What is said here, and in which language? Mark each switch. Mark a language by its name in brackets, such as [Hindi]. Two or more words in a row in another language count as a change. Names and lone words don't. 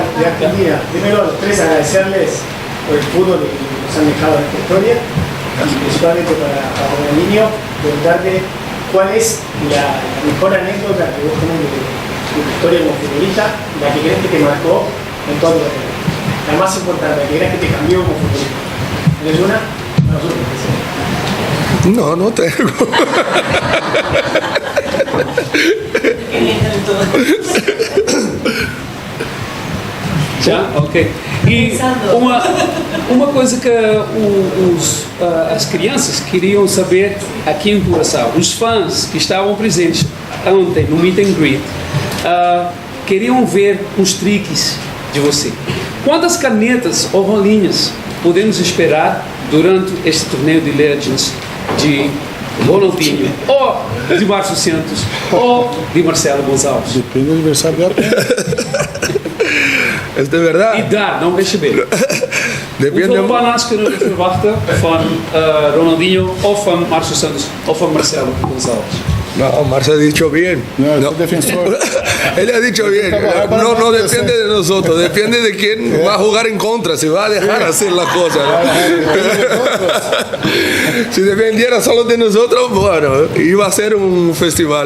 [Spanish] Mira, primero a los 3 agradecerles por el fútbol que nos han dejado en esta historia, y principalmente para Ronaldinho, preguntarte cuál es la mejor anécdota que vos tenés de tu historia como futbolista, la que crees que te marcó en todo el tiempo. La más importante, la que crees que te cambió como futbolista. ¿Tienes una? No tengo. [Portuguese] Já? Ok. E uma coisa que as crianças queriam saber aqui em Curaçao, os fãs que estavam presentes ontem no [English] Meet and Greet, [Portuguese] queriam ver os triques de você. Quantas canetas ou rolinhas podemos esperar durante este torneio de Legends de Ronaldinho, ou de Márcio Santos, ou de Marcelo Gonçalves? Depende do aniversário dela. [Spanish] Es de verdad. Y dar, no receber. Depende. [Dutch] Hoeveel bananas kunnen we verwachten van Ronaldinho, of van Márcio Santos, of van Marcelo Gonçalves? [Spanish] No, Marcelo ha dicho bien. No. Defensor. Él ha dicho bien. No depende de nosotros, depende de quién va a jugar en contra, si va a dejar hacer la cosa. Si dependiera solo de nosotros, bueno, iba a ser un festival.